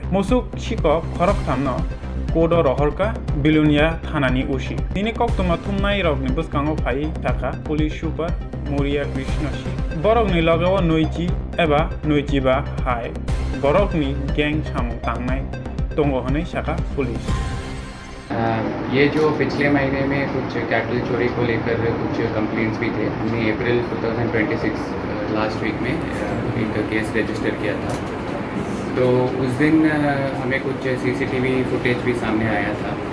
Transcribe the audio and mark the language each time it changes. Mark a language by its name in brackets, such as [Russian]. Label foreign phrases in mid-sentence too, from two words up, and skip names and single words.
[Kok Borok] Musuk sikok khorok thamno kodo rohorka Bilunia thanani usi. Tini koktoma thumnai rokni bwskango phai taka [English] police super [Kok Borok] Moria Krishna si. Borokni logao noiji eba noiji ba hai. Borokni gang samung tangnai tongo honai saka पुलिस। [Hindi] ये जो पिछले महीने में कुछ कैटल चोरी को लेकर कुछ कंप्लेंट्स भी थे। हमने अप्रैल 2026 [English] last week [Hindi] में एक [English] case register [Hindi] किया था। तो उस दिन हमें कुछ [English] CCTV footage [Hindi] भी सामने आया था।